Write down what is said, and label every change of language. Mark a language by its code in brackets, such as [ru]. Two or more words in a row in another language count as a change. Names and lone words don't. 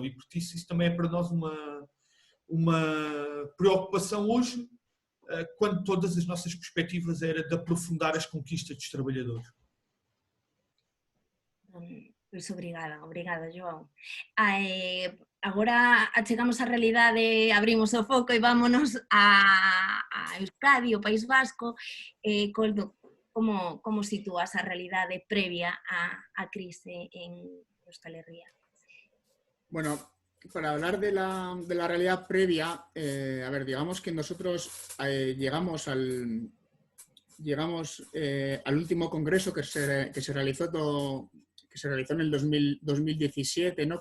[pt] E, por isso também é para nós uma preocupação hoje, quando todas as nossas perspectivas era de aprofundar as conquistas dos trabalhadores. Pois obrigada, João. [gl] Agora achegamos a realidade, abrimos o foco e vámonos a Euskadi, o País Vasco. Coldo, como sitúas a realidade previa á crise en Euskal Herria? [es] Bueno, para hablar de la realidad previa, a ver, digamos que nosotros llegamos al último congreso que se realizó en el 2017, ¿no?